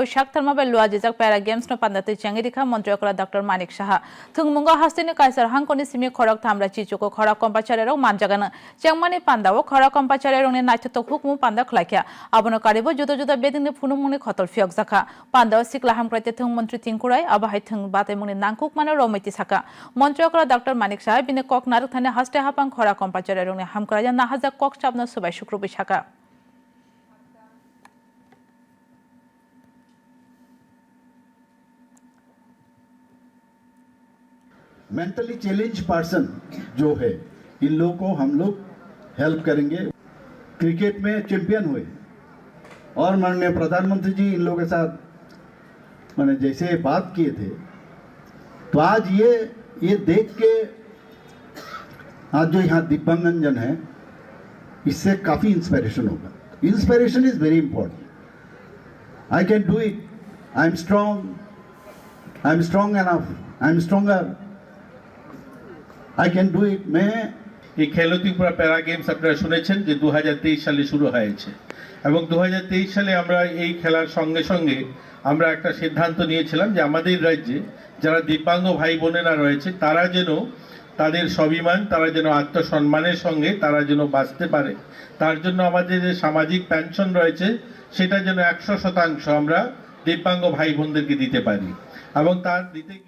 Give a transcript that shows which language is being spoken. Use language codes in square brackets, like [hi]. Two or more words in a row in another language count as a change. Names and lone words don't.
[trp] शाक्थरमा बे लुआ जिजाक पैरा गेम्स नो पांदाते चेंगि दिखा मंत्री अकरा डॉक्टर मानिक साहा थुंग मुंगा हस्तिनि कायसर हांकोनि सिमी खरक थामरा चिचुको खरा कंपा चारेरो मानजागाना चेंगमानि पांदाव खरा कंपा चारेरोनि नाइथतो हुकमु पांदा खलाइखा आबनो कारिबो जुदा जुदा बेदकनि फुनुमुनि खतल फियक जाखा पांदाव सिकला हामक्राते थुंग मंत्री तिंकुराय आबाहाय थुंग बाते मुनि नांकुक माने रमैति साका मंत्री अकरा डॉक्टर मानिक साहा बिने कक नारक थाने हस्ते हापां खरा कम्पाचारे रंगने हामकराया नाहाजा कक चाबनो सुबाय शुक्र बैसाखा [en] mentally challenge person [hi] जो है इन लोगों को हम लोग हेल्प करेंगे। क्रिकेट में चैंपियन हुए और माननीय प्रधानमंत्री जी इन लोगों के साथ मैंने जैसे बात किए थे तो आज ये देख के आज जो यहाँ दिव्यांगजन है इससे काफी इंस्पिरेशन होगा। [en] Inspiration is very important. I can do it, I am strong enough, I am stronger, I can do it. [hi] मैं [bn] এই খেলো ত্রিপুরা প্যারা গেমস আপনারা শুনেছেন যে 2023 সালে শুরু হয়েছে এবং 2023 সালে আমরা এই খেলার সঙ্গে সঙ্গে আমরা একটা সিদ্ধান্ত নিয়েছিলাম যে আমাদের রাজ্যে যারা দিব্যাঙ্গ ভাই বোনেরা রয়েছে তারা যেন তাদের স্বাভিমান তারা যেন আত্মসম্মানের সঙ্গে তারা যেন বাঁচতে পারে তার জন্য আমাদের যে সামাজিক পেনশন রয়েছে সেটা যেন 100% আমরা দিব্যাঙ্গ ভাই বোনদেরকে দিতে পারি এবং তার দিতে